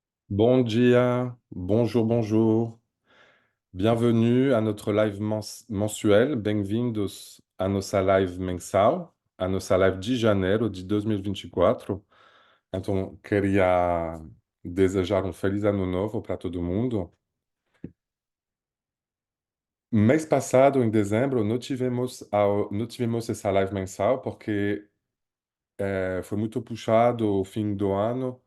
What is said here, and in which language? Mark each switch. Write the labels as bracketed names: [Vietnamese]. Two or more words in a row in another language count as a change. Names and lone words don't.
[Portuguese] Bon dia, [French] bonjour, bonjour. Bienvenue à notre live mensuel. [Portuguese] Bem-vindos à nossa live mensal, à nossa live de janeiro de 2024. Então, queria desejar um feliz ano novo para todo mundo. Mês passado, em dezembro, não tivemos essa live mensal porque foi muito puxado o fim do ano.